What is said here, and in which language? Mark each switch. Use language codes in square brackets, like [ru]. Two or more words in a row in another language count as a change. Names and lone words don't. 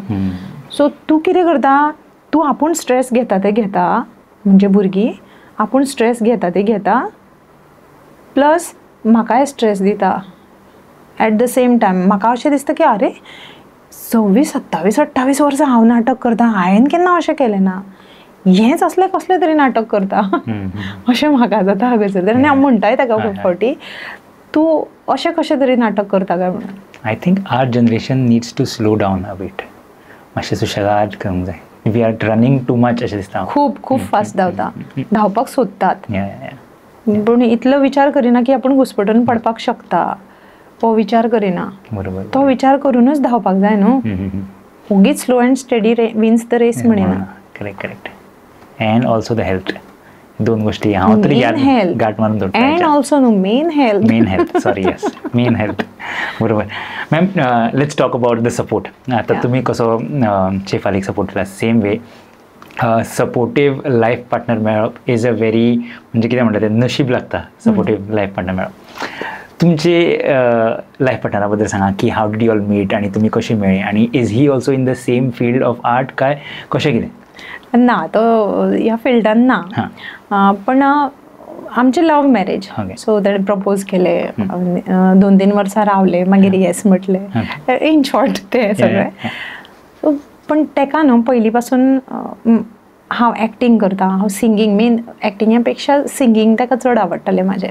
[kok] सो तूं कितें करता, तूं आपूण स्ट्रेस घेता ते घेता, म्हणजे भुरगीं आपूण स्ट्रेस घेता ते घेता, प्लस म्हाकाय स्ट्रेस दिता [en] at the same time. [kok] म्हाका अशें दिसता की अरे 26, 27, 28 वर्सां हांव नाटक करता, हांवें केन्ना अशें केलें ना, हेंच कसलें तरी नाटक करता अशें म्हाका जाता हगसर. आनी हांव म्हणटाय ताका खूब फावटी, तूं अशें कशें तरी नाटक करता काय म्हणून. [en] I think our generation needs to slow down a bit. [kok] मातशें सुशेगाद करूंक जाय. [en] we are running too much [kok] अशें दिसता. खूब फास्ट धांवपाक सोदतात, पूण इतलो विचार करिना की आपूण घुस्पटून पडपाक शकता, हो विचार करिना. बरोबर, तो विचार करूनच धांवपाक जाय न्हू. उगीच [en] slow and steady wins the race [kok] म्हणिना. [en] correct. and also the health. [kok] 2 गोष्टी हांव तरी गाठ मारून दवरता. [en] and also न्हू, main health. sorry, yes, main health. [kok] बरोबर. [en] मॅम, let's talk about the support. [kok] आता तुम्ही कसो शेफालीक सपोर्ट केला, [en] same way supportive life partner [kok] मेळप [en] is a very, [kok] म्हणजे कितें म्हणटा तें नशीब लागता [en] supportive life partner [kok] मेळप. तुमचे लायफ पार्टनरा बद्दल सांगा की [en] how did you all meet, [kok] आनी तुमी कशी मेळ्ळी, आनी [en] is he also in the same field of art [kok] काय कशें कितें? ना, तो ह्या फिल्डान ना, पण आमचे [en] love marriage. [kok] सो ताणें प्रपोज केले, 2-3 वर्सां रावले, मागीर येस म्हटले. [en] in short [kok] ते सगळें. सो पण ताका न्हू पयलीं पासून हांव एक्टींग करता, हांव सिंगींग, मेन एक्टिंगा पेक्षा सिंगींग ताका चड आवडटालें म्हाजें.